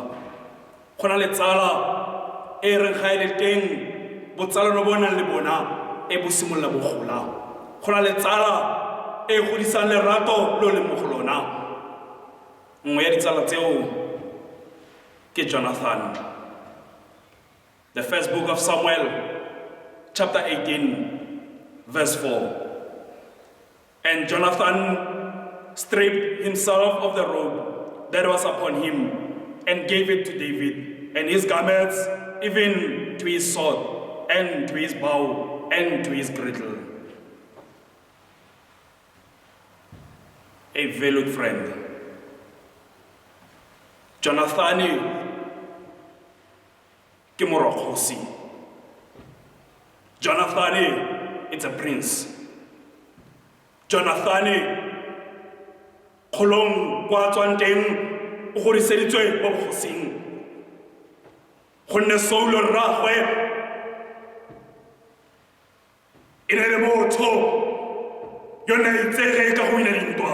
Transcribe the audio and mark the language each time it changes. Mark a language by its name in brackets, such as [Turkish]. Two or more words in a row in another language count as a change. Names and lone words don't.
[Tswana] Go na le tsala e reng ga e le teng botsalano bo nang le bona e bo simolola bo gola. Go na le tsala e godisang lerato lo le mo go lona. Nngwe ya ditsala tseo ke Jonathan. [English] The first book of Samuel, chapter 18, verse 4. And Jonathan stripped himself of the robe that was upon him and gave it to David, and his garments, even to his sword, and to his bow, and to his girdle. A valued friend. [Tswana] Jonathan ke morakgosi. [English] Jonathan, it's a prince. Jonathan, [Tswana] kholong kwa tswang teng o godiseditswe mo bogosing. Gonne Saulo rragwe e ne le motho yo ne a itsege ka go wina dintwa.